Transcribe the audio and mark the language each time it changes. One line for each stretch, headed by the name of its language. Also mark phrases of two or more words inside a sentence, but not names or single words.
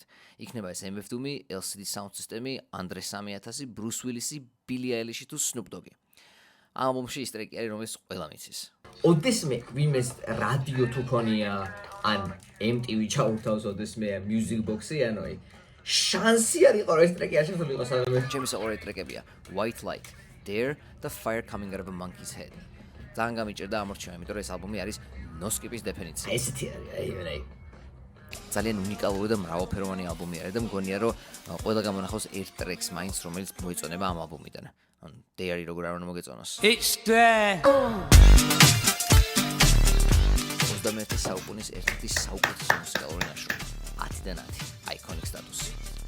Georgian: იქნება ეს MF Doom, LCD Sound System, Andre 3000, Bruce Willis, Billie Eilish თუ Snoop Dogg. ამ ალბომში ის ტრეკი არის, რომელიც ყველამ იცის. ოდესმე ვინმეს რადიო თუ ქონია ან MTV ჩაურთავს ოდესმე Music Box-ი ანოი შანსი არ იყო ეს ტრეკი არ შეძლო სანამ ჩემი საყვარელი ტრეკებია White Light, Dare, The Fire Coming Out of a Monkey's Head. ძალიან გამიჭირდა ამორჩევა, იმიტომ რომ ეს ალბომი არის ნოსკიპის დეფინიცია. ესეთი არის აი ძალიან უნიკალური და მრავალფეროვანი ალბომი არის და მგონია რომ ყველა გამონახავს ერთ ტრეკს მაინც, რომელიც მოიწონება ამ ალბომიდან. ან Dare როგორ არ უნდა მოგეწონოს.
English: It's there.
Georgian: 21 საუკუნის ერთ-ერთი საუკეთესო მუსიკალური ნაშრომი. 10-დან 10.
English: Iconic status.